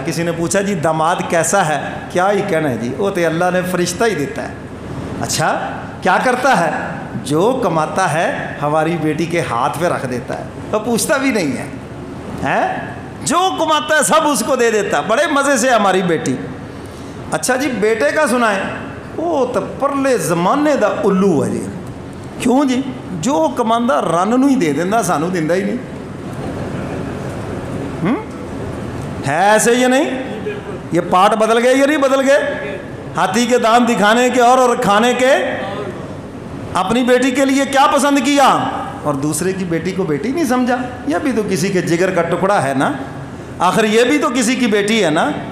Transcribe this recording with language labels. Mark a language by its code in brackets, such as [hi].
[ur] کسی نے پوچھا جی داماد کیسا ہے؟ کیا ہی کہنا ہے جی، وہ تو اللہ نے فرشتہ ہی دیتا ہے. اچھا کیا کرتا ہے؟ جو کماتا ہے ہماری بیٹی کے ہاتھ پہ رکھ دیتا ہے، تو پوچھتا بھی نہیں ہے. جو کماتا ہے سب اس کو دے دیتا ہے. بڑے مزے سے ہماری بیٹی. اچھا جی بیٹے کا سنائیں. [pa] وہ تو پرلے زمانے دا الو ہے جی. کیوں جی؟ جو کماندا رن نو ہی دے دینا، سانو دیندا ہی نہیں. [ur] ہے ایسے یا نہیں؟ یہ پارٹ بدل گئے یا نہیں بدل گئے؟ ہاتھی کے دانت دکھانے کے اور کھانے کے. اپنی بیٹی کے لیے کیا پسند کیا اور دوسرے کی بیٹی کو بیٹی نہیں سمجھا. یہ بھی تو کسی کے جگر کا ٹکڑا ہے نا. آخر یہ بھی تو کسی کی بیٹی ہے نا.